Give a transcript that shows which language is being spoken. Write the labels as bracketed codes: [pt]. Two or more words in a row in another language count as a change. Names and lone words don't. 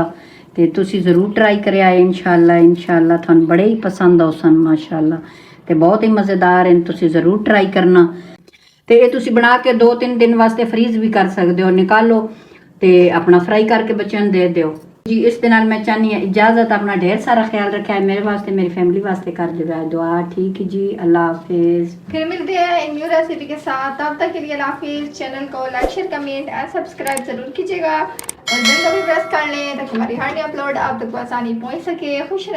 [pa] ਤੇ ਤੁਸੀਂ ਜ਼ਰੂਰ ਟਰਾਈ ਕਰਿਆ ਇਨਸ਼ਾਅੱਲਾ ਤੁਹਾਨੂੰ ਬੜੇ ਹੀ ਪਸੰਦ ਆਉਣ ਮਾਸ਼ਾਅੱਲਾ। ਤੇ ਬਹੁਤ ਹੀ ਮਜ਼ੇਦਾਰ ਹਨ, ਤੁਸੀਂ ਜ਼ਰੂਰ ਟਰਾਈ ਕਰਨਾ। ਤੇ ਇਹ ਤੁਸੀਂ ਬਣਾ ਕੇ 2-3 ਦਿਨ ਵਾਸਤੇ ਫਰੀਜ਼ ਵੀ ਕਰ ਸਕਦੇ ਹੋ। ਨਿਕਾਲੋ ਤੇ ਆਪਣਾ ਫਰਾਈ ਕਰਕੇ ਬੱਚਿਆਂ ਨੂੰ ਦੇ ਦਿਓ जी। ਇਸ ਦੇ ਨਾਲ ਮੈਂ ਚਾਹਨੀ ਹੈ ਇਜਾਜ਼ਤ। [ur] اپنا ڈھیر سارا خیال رکھا ہے میرے واسطے, [pa] ਮੇਰੀ ਫੈਮਿਲੀ ਵਾਸਤੇ ਕਰ ਦੇ ਦੁਆ। [ur] ٹھیک ہے جی، اللہ حافظ. پھر ملتے ہیں ایک نیو ریسیپی کے ساتھ۔ تب تک کے لیے اللہ حافظ. چینل کو [en] like share comment and subscribe [ur] ضرور کیجیےگا اور بیل کو بھی پریس کر لیں تاکہ ہماری ہر نئی اپلوڈ آپ تک آسانی پہنچ سکے.